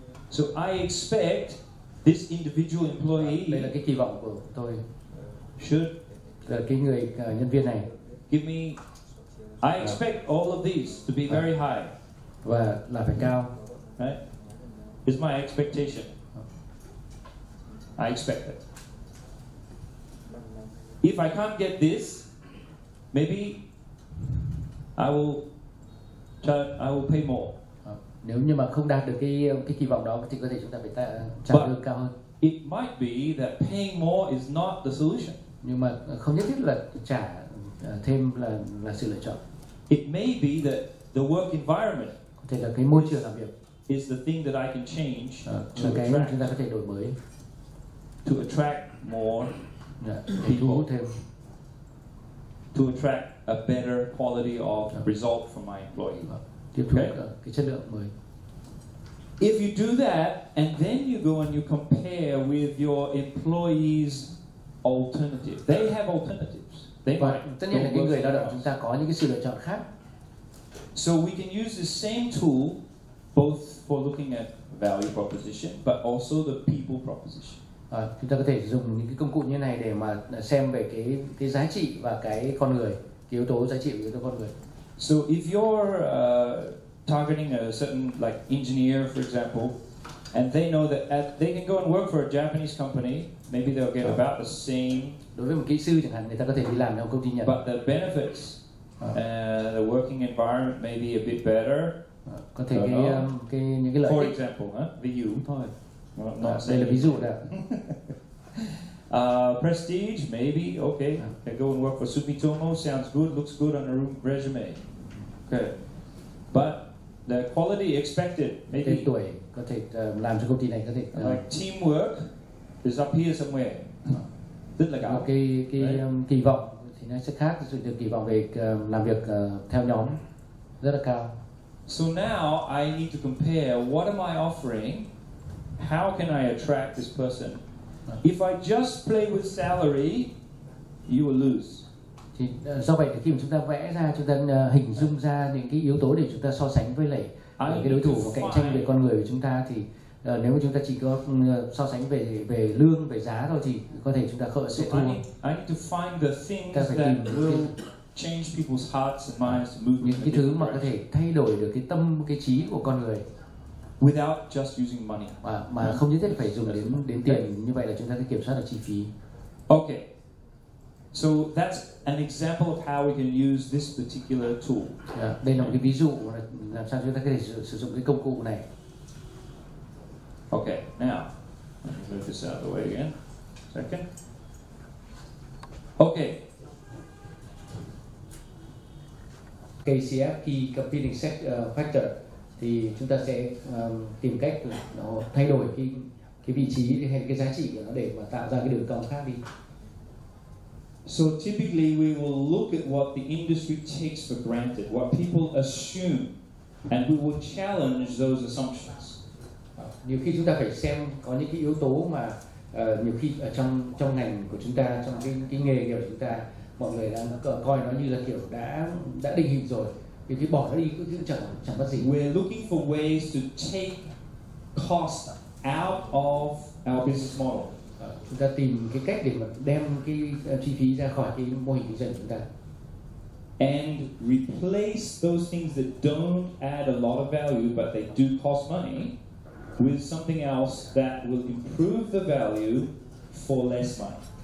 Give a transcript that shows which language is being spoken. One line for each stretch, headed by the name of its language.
English: So I expect this individual employee.
Vietnamese: Đây là cái kỳ vọng của tôi.
English: Should.
Vietnamese: Là cái người nhân viên này.
English: Give me. I expect all of these to be very high.
Vietnamese: Và là phải cao.
English: Right? It's my expectation. I expect it. If I can't get this, maybe I will pay more.
Vietnamese: Nếu như mà không đạt được cái kỳ vọng đó thì có thể chúng ta phải trả lương cao hơn.
English: It might be that paying more is not the solution.
Vietnamese: Nhưng mà không nhất thiết là trả thêm là sự lựa chọn.
English: It may be that the work environment
Vietnamese: Có thể là cái môi trường làm việc
English: is the thing that I can change
Vietnamese: là cái mà chúng ta có thể đổi mới,
English: to attract more
Vietnamese: để thu hút thêm,
English: to attract a better quality of result from my employee.
Vietnamese: tiếp thu cái chất lượng mới.
English: If you do that and then you go and you compare with your employees' alternative, they have alternatives.
Vietnamese: Và tất nhiên là cái người lao động chúng ta có những cái sự lựa chọn khác.
English: So we can use the same tool both for looking at value proposition but also the people proposition.
Vietnamese: Chúng ta có thể dùng những cái công cụ như này để mà xem về cái giá trị và cái con người, cái yếu tố giá trị và yếu tố con người.
English: So if you're targeting a certain like engineer, for example, and they know that they can go and work for a Japanese company, maybe they'll get about the same.
Vietnamese: Đối với một kỹ sư chẳng hạn, người ta có thể đi làm trong công ty Nhật.
English: But the benefits, the working environment may be a bit better.
Vietnamese: Có thể những cái lợi ích.
English: For example,
Vietnamese: ví dụ thôi. Đây là ví dụ đó.
English: Prestige, maybe, okay. I go and work for Sumitomo, sounds good, looks good on a resume. Okay. But the quality expected, maybe.
Vietnamese: Cái tuổi có thể làm cho công ty này có thể.
English: Like teamwork is up here somewhere.
Vietnamese: Rất là cao. Cái kỳ vọng thì nó sẽ khác, sự kỳ vọng về làm việc theo nhóm rất là cao.
English: So now I need to compare what am I offering? How can I attract this person? If I just play with salary, you will lose.
Vietnamese: Thì do vậy thì khi mà chúng ta vẽ ra, chúng ta hình dung ra những cái yếu tố để chúng ta so sánh với lại cái đối thủ và cạnh tranh về con người của chúng ta, thì nếu mà chúng ta chỉ có so sánh về lương, về giá thôi thì có thể chúng ta sẽ thua.
English: I need to find the things that will change people's hearts and minds to move
Vietnamese: những cái thứ mà có thể thay đổi được cái tâm, cái trí của con người
English: without just using money.
Vietnamese: Mà không nhất thiết phải dùng đến tiền, như vậy là chúng ta sẽ kiểm soát được chi phí.
English: Okay. So that's an example of how we can use this particular tool.
Vietnamese: Đây là một cái ví dụ làm sao chúng ta có thể sử dụng cái công cụ này.
English: Okay, now let me move this out of the way again. Second. Okay.
Vietnamese: KCF, Key Competing Factor, thì chúng ta sẽ tìm cách nó thay đổi cái vị trí hay cái giá trị của nó để mà tạo ra cái đường cong khác đi.
English: So typically we will look at what the industry takes for granted, what people assume, and we will challenge those assumptions.
Vietnamese: Nhiều khi chúng ta phải xem có những cái yếu tố mà nhiều khi ở trong ngành của chúng ta, trong cái nghề nghiệp của chúng ta, mọi người đang coi nó như là kiểu đã định hình rồi, thì khi bỏ nó đi cũng chẳng mất gì.
English: We're looking for ways to take cost out of our business model.
Vietnamese: Chúng ta tìm cái cách để mà đem cái chi phí ra khỏi cái mô hình kinh doanh của chúng ta.
English: And replace those things that don't add a lot of value but they do cost money with something else that will improve the value for less money.